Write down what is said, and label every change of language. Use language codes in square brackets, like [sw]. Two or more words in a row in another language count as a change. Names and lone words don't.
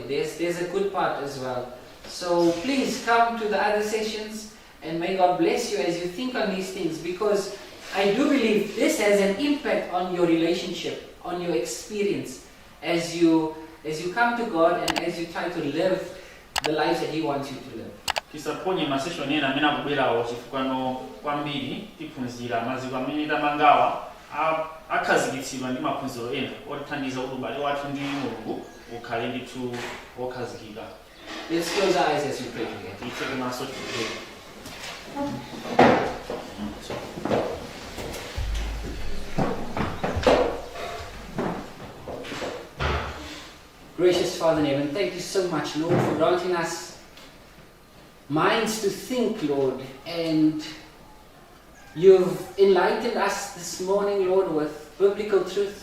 [en] There's a good part as well. So please come to the other sessions, and may God bless you as you think on these things, because I do believe this has an impact on your relationship, on your experience, as you come to God and as you try to live the lives that He wants you to live. [ny] Tisaponye masession ena amene akubwerawo chifukwa kwambiri tiphunzira maziko amene tamangawa akhazikitsidwa ndi maphunziro ena otithandiza kuti ubale wathu ndi Mulungu ukhale ndithu wokhazikika. [en] Let's close our eyes as we pray together. [ny] Titseke maso tipemphere. [en] Gracious Father in heaven, thank you so much, Lord, for granting us minds to think, Lord, and you've enlightened us this morning, Lord, with biblical truth.